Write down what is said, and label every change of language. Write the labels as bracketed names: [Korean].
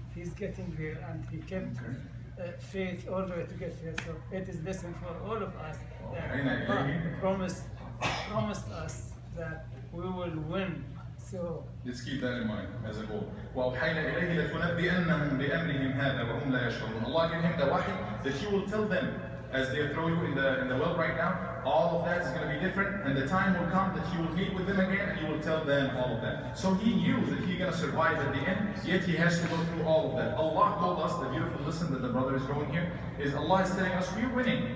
[English] He's getting there, and he kept faith all the way to get here. So it is lesson for all of us that Allah promised us that we will win So Let's keep that in mind as a goal. [Arabic] وأوحينا إليه لتنبئنهم بأمرهم هذا وهم لا يشعرون. [English] Allah gave him the wahy that He will tell them as they throw you in the well right now. All of that is going to be different, and the time will come that you will meet with them again, and you will tell them all of that. So he knew that he's going to survive at the end, yet he has to go through all of that. Allah told us, the beautiful lesson that the brother is going here, is Allah is telling us we're winning.